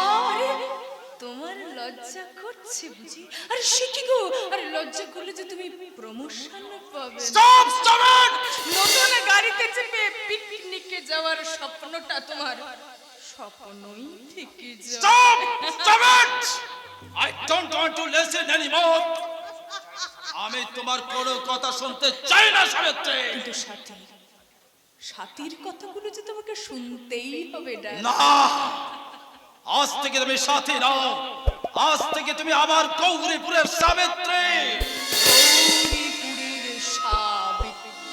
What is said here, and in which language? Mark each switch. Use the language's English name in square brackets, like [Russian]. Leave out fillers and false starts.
[Bangla] আরে তোমার লজ্জা করছে বুঝি? আরে সে কি গো, আরে লজ্জা করলে যে তুমি প্রমোশন পাবে। [English] Stop stop it! [Bangla] নতুন গাড়িতে চেপে পিকনিকে যাওয়ার স্বপ্নটা তোমার স্বপ্নই থেকে যাবে। [English] Stop stop it! I don't want to listen anymore. [Bangla] আমি তোমার কোনো কথা শুনতে চাই না সাবিত্রী। কিন্তু সাথীর কথাগুলো যে তোমাকে শুনতেই হবে। না, আজ থেকে তুমি সাথী নাও, আজ থেকে তুমি আবার গৌরীপুরের সাবিত্রী। গৌরীপুরের সাবিত্রী।